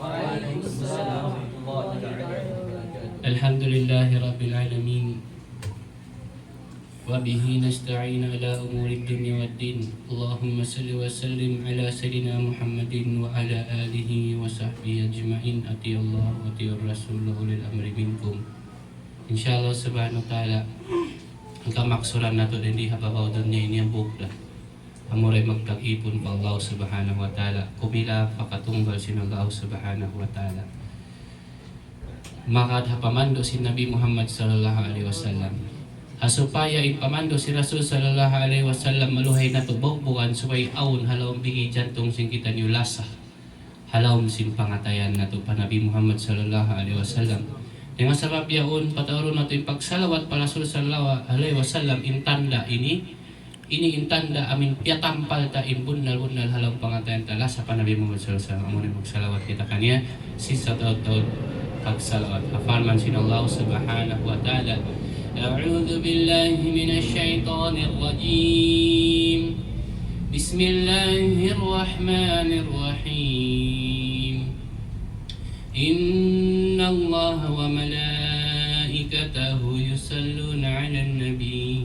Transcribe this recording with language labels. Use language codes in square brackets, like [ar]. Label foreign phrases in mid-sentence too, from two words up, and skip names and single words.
[ar] الحمد لله رب العالمين. وبه نستعين على أمور الدنيا والدين. اللهم صل وسلم على سيدنا محمد وعلى آله وصحبه أجمعين. أطيعوا الله وأطيعوا الرسول أولي الأمر منكم. إن شاء الله سبحانه وتعالى [tsg] ang kamaksuran nato din di hababaw dunya ini ang bukla. Amuray magtag-ipon pa [ar] الله سبحانه وتعالى. [tsg] Kumila pakatunggal sinagaw [ar] سبحانه وتعالى. [tsg] Makadhapamando si Nabi Muhammad [ar] صلى الله عليه وسلم. [tsg] Asupaya ipamando si Rasul [ar] صلى الله عليه وسلم [tsg] maluhay na tubog bukan supay awon halawang bigi jantong sing kita niulasa. Halawang sin pangatayan na to pa Nabi Muhammad [ar] صلى الله عليه وسلم. [tsg] Dengan sebab yaon patauro na to ipagsalawat pa Rasul [ar] صلى الله عليه وسلم [tsg] intanda ini intanda amin piatampal ta imbunal-bunal halang pangatayan tala sa Nabi Muhammad [ar] صلى الله عليه وسلم. [tsg] Amun magsalawat kita kanya sisa taud-taud pagsalawat. Afarman sinallahu [ar] سبحانه وتعالى. أعوذ بالله من الشيطان الرجيم. بسم الله الرحمن الرحيم. إن الله وملائكته يصلون على النبي.